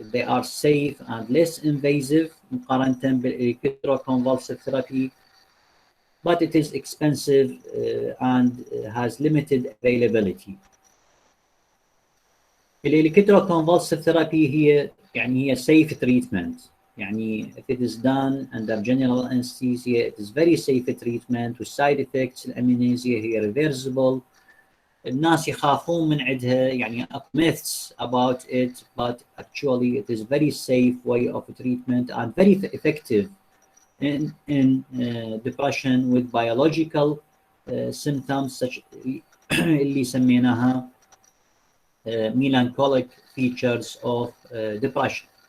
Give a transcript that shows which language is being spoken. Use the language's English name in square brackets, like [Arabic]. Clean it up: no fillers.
[English] They are safe and less invasive [Arabic] مقارنة [English] بالelectroconvulsive therapy, but it is expensive and has limited availability. الالكتروكونفulsive therapy [Arabic] هي [English] safe treatment. يعني if it is done under general anesthesia, it is very safe treatment with side effects. [Arabic] الامنيزيا هي reversible. الناس يخافون من عندها يعني [English] myths about it, but actually it is very safe way of treatment and very effective in depression with biological symptoms such [Arabic] اللي سميناها [English] melancholic features of depression.